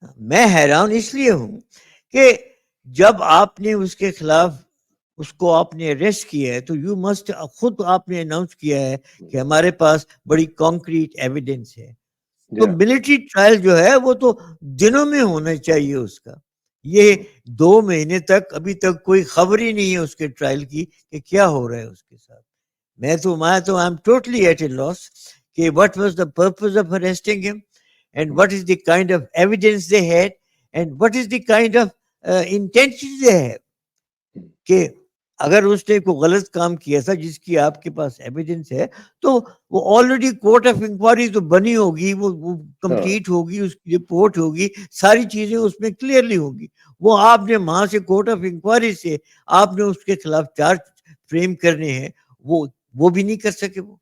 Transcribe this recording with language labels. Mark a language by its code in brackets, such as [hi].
[ur] میں حیران اس لیے ہوں کہ جب آپ نے اس کے خلاف اس کو آپ نے اریسٹ کیا ہے تو [en] you must [ur] خود آپ نے اناؤنس کیا ہے کہ ہمارے پاس بڑی کانکریٹ ایویڈنس ہے. تو ملٹری ٹرائل جو ہے وہ تو دنوں میں ہونا چاہیے اس کا. یہ 2 مہینے تک ابھی تک کوئی خبر ہی نہیں ہے اس کے ٹرائل کی کہ کیا ہو رہا ہے اس کے ساتھ. میں تو [en] I am totally at a loss کہ what was the purpose of arresting him and what is the kind of evidence they had and what is the kind of intention they have. [ur] کہ اگر اس نے کوئی غلط کام کیا تھا جس کی آپ کے پاس ایویڈنس ہے تو وہ آلریڈی کورٹ آف انکوائری تو بنی ہوگی, وہ کمپلیٹ ہوگی, اس کی رپورٹ ہوگی, ساری چیزیں اس میں کلیئرلی ہوگی. وہ آپ نے وہاں سے کورٹ آف انکوائری سے آپ نے اس کے خلاف چارج فریم کرنے ہیں, وہ بھی نہیں کر سکے.